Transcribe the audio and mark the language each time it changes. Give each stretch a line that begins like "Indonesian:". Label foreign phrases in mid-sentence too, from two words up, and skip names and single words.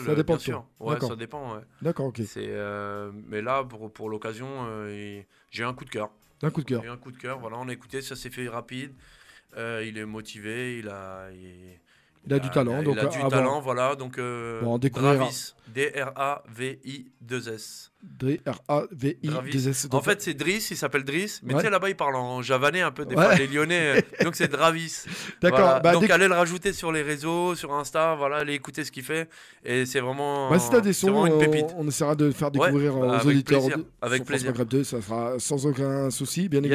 French: Ça dépend bien de toi. sûr. Ouais, D'accord. ça dépend. Ouais. D'accord, ok. Mais là, pour l'occasion, j'ai un coup de cœur. Un coup de cœur. J'ai eu un coup de cœur, voilà, on a écouté, ça s'est fait rapide. Il est motivé, il a du talent. Donc, il a du avant- talent, voilà. Donc, Bon, on découvrira. Dravis, D-R-A-V-I-2-S. D-R-A-V-I-2-S. En fait, c'est Driss, il s'appelle Driss, mais Ouais. tu sais, là-bas, il parle en javanais un peu, des Ouais. fois, les Lyonnais. Donc, c'est Dravis. D'accord. Voilà. Bah, Donc, allez le rajouter sur les réseaux, sur Insta, voilà, allez écouter ce qu'il fait. Et c'est vraiment. Bah, si t'as des c'est sons, vraiment une pépite. on essaiera de le faire Ouais, découvrir bah, aux avec auditeurs plaisir, sur avec France plaisir. Maghreb 2, ça sera sans aucun souci, bien